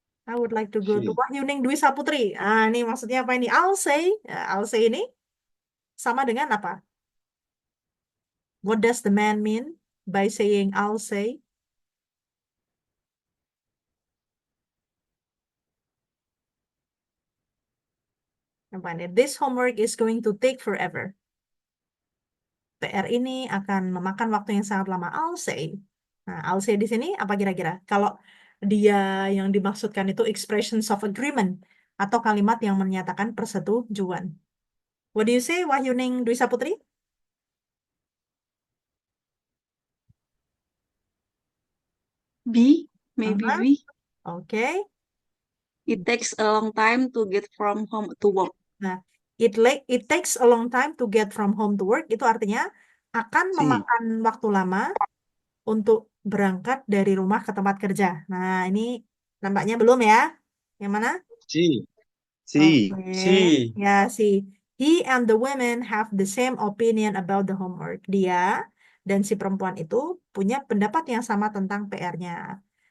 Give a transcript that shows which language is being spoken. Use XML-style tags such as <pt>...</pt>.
<en>I would like to go to Wahyuning Dwi Saputri.</en> <id>Ah, ini maksudnya apa ini?</id> <en>I'll say.</en> <id>Ya,</id> <en>I'll say</en> <id>ini sama dengan apa?</id> <en>What does the man mean by saying I'll say?</en> <id>Apa ini?</id> <en>This homework is going to take forever.</en> <id>PR ini akan memakan waktu yang sangat lama.</id> <en>I'll say.</en> <id>Nah, I'll say di sini apa kira-kira? Kalau dia yang dimaksudkan itu expressions of agreement atau kalimat yang menyatakan persetujuan.</id> <en>What do you say, Wahyuning Dwi Saputri? B, maybe Uh-huh. B. Okay. It takes a long time to get from home to work. Nah, it takes a long time to get from home to work.</en> <id>Itu artinya akan C. memakan waktu lama untuk berangkat dari rumah ke tempat kerja. Nah, ini nampaknya belum ya. Yang mana? C. C. Oke. C.</id> <en>Ya, si he and the women have the same opinion about the homework.</en> <id>Dia dan si perempuan itu punya pendapat yang sama tentang PR-nya.</id>